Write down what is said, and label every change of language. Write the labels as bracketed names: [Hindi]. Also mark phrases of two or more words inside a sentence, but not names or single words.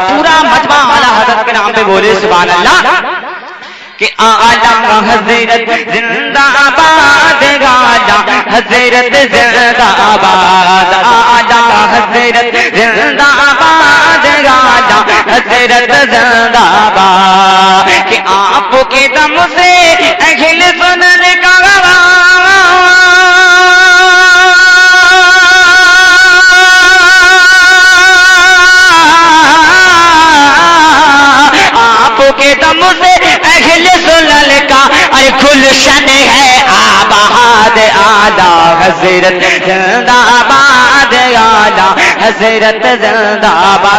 [Urdu] پورا مجمع اعلیٰ حضرت کے نام پہ بولے [Arabic] سبحان اللہ. [Urdu] کہ اعلیٰ حضرت زندہ باد، اعلیٰ حضرت زندہ باد، اعلیٰ حضرت زندہ باد، اعلیٰ حضرت زندہ باد. کہ آپ کے دم سے اہل سنن کا کے دم سے اہل سنن کا گلشن ہے آباد، اعلیٰ حضرت زندہ باد، اعلیٰ حضرت زندہ باد.